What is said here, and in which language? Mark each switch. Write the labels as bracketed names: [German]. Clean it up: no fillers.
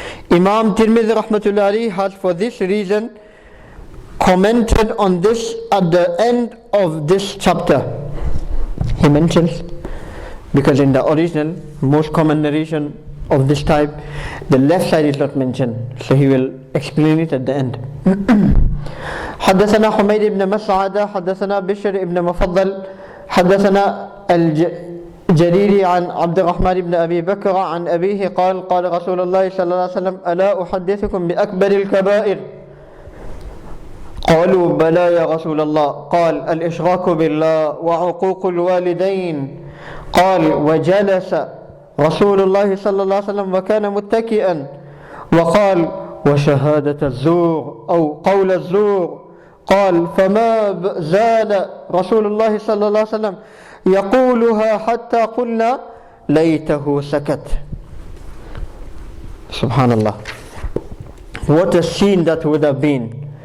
[English] Imam Tirmidhi rahmatullahi has for this reason commented on this at the end of this chapter. He mentions, because in the original, most common narration of this type, the left side is not mentioned. So he will explain it at the end. [Arabic] حدثنا حميد بن مسعدة حدثنا بشر بن مفضل حدثنا الجريري عن عبد الرحمن بن أبي بكر عن أبيه قال قال رسول الله صلى الله عليه وسلم ألا أحدثكم بأكبر الكبائر قالوا بلى يا رسول الله قال الإشراك بالله وعقوق الوالدين قال وجلس رسول الله صلى الله عليه وسلم وكان متكئا وقال وشهادة الزور أو قول الزور قال فما زال رسول الله صلى الله عليه وسلم يقولها حتى قلنا ليته سكت. [English] Subhanallah, what a scene that would have been.